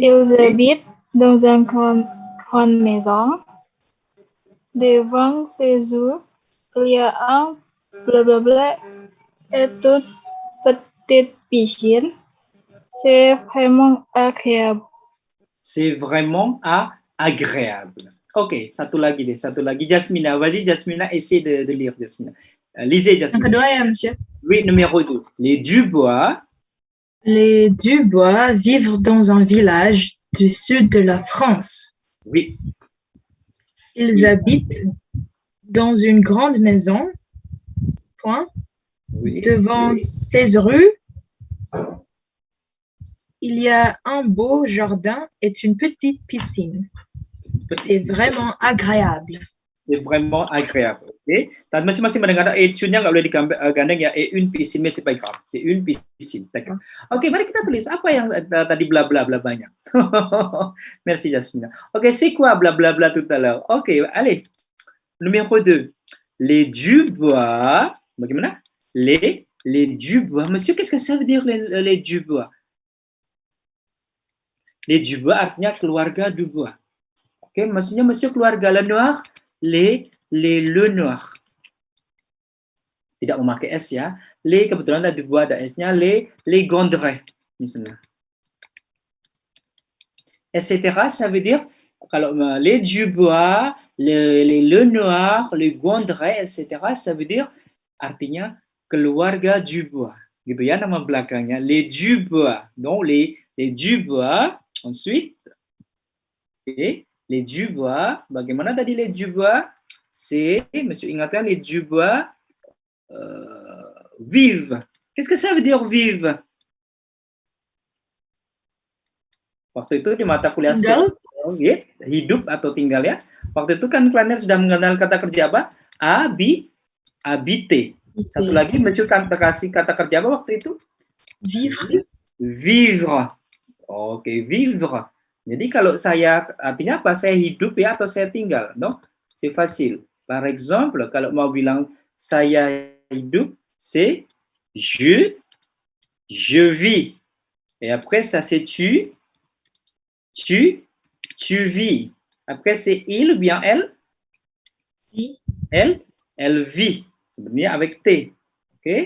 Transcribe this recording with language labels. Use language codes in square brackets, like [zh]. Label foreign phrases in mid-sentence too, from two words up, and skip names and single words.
[fr] Ils habitent dans une grande maison. Devant chez eux, il y a un blablabla et toute petite piscine. C'est vraiment agréable. C'est vraiment agréable. [id] Ok, satu lagi deh, satu lagi. Jasmina, [fr] vas-y Jasmina, essaie de lire Jasmina. Lisez [id] Yang Jasmina. kedua ya, Monsieur. [fr] Oui, numéro 2. Les Dubois. Les Dubois vivent dans un village du sud de la France. Oui. Ils habitent dans une grande maison. Point. Oui. Devant 16 rues, il y a un beau jardin et une petite piscine. C'est vraiment agréable. C'est vraiment agréable. [id] Okay. Dan masing-masing mendengar tune-nya nggak boleh digandeng ya, [fr] une piscine, mais c'est pas grave. C'est une piscine. D'accord. [id] Oke, mari kita tulis apa yang tadi bla bla bla banyak. [fr] Merci Jasmina. Oke, c'est quoi bla bla bla tout à l'heure? Oke, allez. Numéro 2. Les Dubois. Bagaimana? Les Dubois. Monsieur, qu'est-ce que ça veut dire les Dubois? [id] Les Dubois artinya keluarga Dubois. Oke, maksudnya monsieur keluarga Lenoir, les Lenoir. Tidak memakai S ya. Les, kebetulan ada Dubois ada S-nya, les Gondrey. Misalnya. Etc. [fr] Ça veut dire, [id] kalau les Dubois, les Lenoir, les Gondrey, etc. [fr] Ça veut dire, [id] artinya keluarga Dubois. Gitu ya nama belakangnya. [fr] Les Dubois. Donc, les Dubois. Ensuite, okay, les Dubois. [id] Bagaimana tadi les Dubois? [fr] C'est, monsieur ingatkan, les Dubois vivent. Qu'est-ce que ça veut dire vivre? [id] Waktu itu di mata kuliah Tinggal. ya, hidup atau tinggal ya. Waktu itu kan kalian sudah mengenal kata kerja apa? [fr] Habiter. [id] Satu lagi muncul kasih kata kerja apa waktu itu? [fr] Vivre. Vivre. Oke, vivre. [id] Jadi kalau saya, artinya apa? Saya hidup ya atau saya tinggal? [fr] Non, c'est facile. Par exemple, [id] kalau mau bilang saya hidup, [fr] c'est je vis. Et après, ça c'est tu vis. Après, c'est il ou bien elle? Oui. Elle vit. Sebenarnya avec T. Ok.